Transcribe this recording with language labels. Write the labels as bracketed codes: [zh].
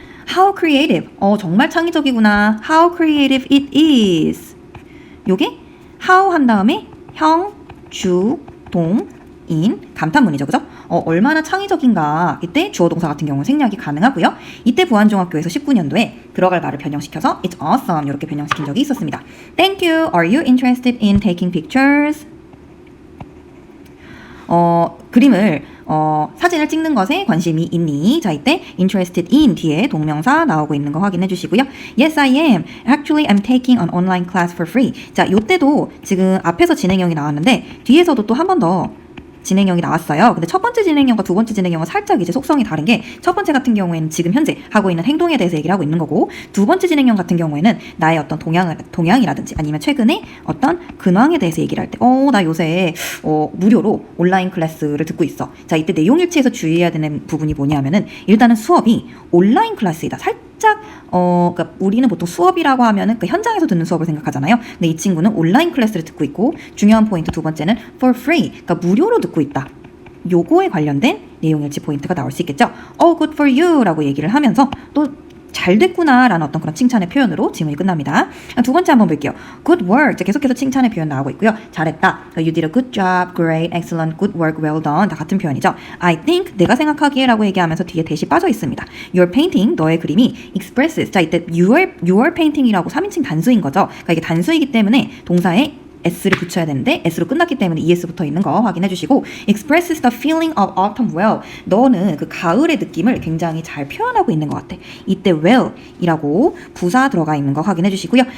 [en] How creative. [ko] 정말 창의적이구나. [en] How creative it is. [ko] 요게 how 한 다음에 형, 주, 동, 인 감탄문이죠. 그죠? 얼마나 창의적인가. 이때 주어 동사 같은 경우는 생략이 가능하고요. 이때 부안중학교에서 19년도에 들어갈 말을 변형시켜서 [en] It's awesome [ko] 이렇게 변형시킨 적이 있었습니다. [en] Thank you. Are you interested in taking pictures? [ko] 그림을 사진을 찍는 것에 관심이 있니? 자, 이때 interested in 뒤에 동명사 나오고 있는 거 확인해 주시고요. [en] Yes, I am. Actually, I'm taking an online class for free. [ko] 자, 요때도 지금 앞에서 진행형이 나왔는데 뒤에서도 또 한 번 더 진행형이 나왔어요. 근데 첫 번째 진행형과 두 번째 진행형은 살짝 이제 속성이 다른 게 첫 번째 같은 경우에는 지금 현재 하고 있는 행동에 대해서 얘기를 하고 있는 거고 두 번째 진행형 같은 경우에는 나의 어떤 동향이라든지 아니면 최근에 어떤 근황에 대해서 얘기를 할 때 나 요새 무료로 온라인 클래스를 듣고 있어. 자, 이때 내용일치에서 주의해야 되는 부분이 뭐냐면은 일단은 수업이 온라인 클래스이다. 살짝 그러니까 우리는 보통 수업이라고 하면은 그 현장에서 듣는 수업을 생각하잖아요. 근데 이 친구는 온라인 클래스를 듣고 있고 중요한 포인트 두 번째는 for free, 그러니까 무료로 듣고 있다. 요거에 관련된 내용일치 포인트가 나올 수 있겠죠. [en] good for you [ko] 라고 얘기를 하면서 또 잘 됐구나 라는 어떤 그런 칭찬의 표현으로 지문이 끝납니다. 두 번째 한번 볼게요. [en] Good work. [ko] 계속해서 칭찬의 표현 나오고 있고요. 잘했다. [en] You did a good job, great, excellent, good work, well done. [ko] 다 같은 표현이죠. I think, 내가 생각하기에 라고 얘기하면서 뒤에 대시 빠져 있습니다. [en] Your painting, [ko] 너의 그림이 [en] expresses. [ko] 자, 이때 your painting이라고 3인칭 단수인 거죠. 그러니까 이게 단수이기 때문에 동사에 s를 붙여야 되는데 s로 끝났기 때문에 es 붙어 있는 거 확인해 주시고 [en] expresses the feeling of autumn well. [ko] 너는 그 가을의 느낌을 굉장히 잘 표현하고 있는 것 같아. 이때 well 이라고 부사 들어가 있는 거 확인해 주시고요.